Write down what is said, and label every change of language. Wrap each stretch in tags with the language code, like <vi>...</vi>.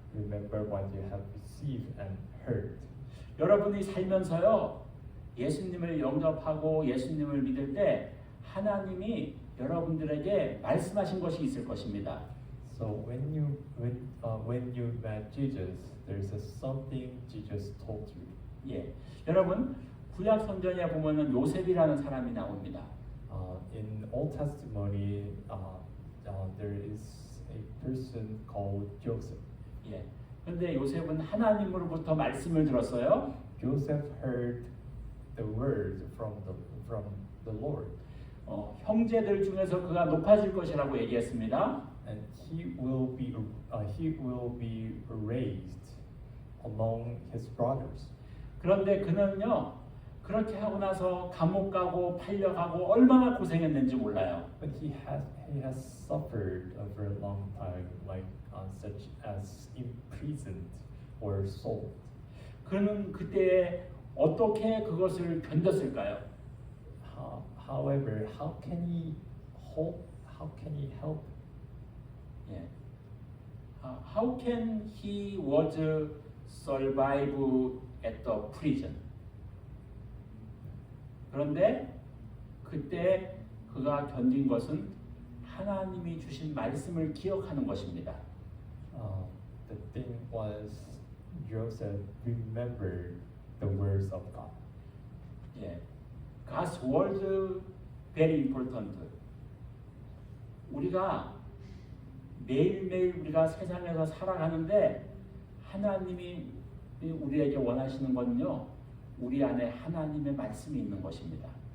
<en>remember what you have received and heard.</en> <ko>여러분이 살면서요, 예수님을 영접하고 예수님을 믿을 때 하나님이 여러분들에게 말씀하신 것이 있을 것입니다.</ko> <en>So when you met Jesus, there's something Jesus told you.</en> <ko>예, 여러분 구약 성경에 보면은 요셉이라는 사람이 나옵니다.</ko> <en>In Old Testimony, there is a person called Joseph.</en> <ko>예, 그런데 요셉은 하나님으로부터 말씀을 들었어요.</ko> <en>Joseph heard the word from the Lord,</en> <ko>형제들 중에서 그가 높아질 것이라고 얘기했습니다.</ko> <en>and he will be raised among his brothers.</en> <ko>그런데 그는요 그렇게 하고 나서 감옥 가고 팔려가고 얼마나 고생했는지 몰라요.</ko> <en>But he has suffered a very long time, like such as imprisoned or sold.</en> <ko>그는 그때 어떻게 그것을 견뎠을까요?</ko> <en>However, how can he help?</en> <ko>예.</ko> <en>How can he was survive at the prison?</en> <ko>그런데 그때 그가 견딘 것은 하나님이 주신 말씀을 기억하는 것입니다.</ko> <en>The thing was Joseph remembered the words of God.</en> <ko>예.</ko> <en>God's word very important.</en> <ko>우리가 매일매일 우리가 세상에서 살아가는데 하나님이 우리에게 원하시는 건요. 우리 안에 하나님의 말씀이 있는 것입니다.</ko>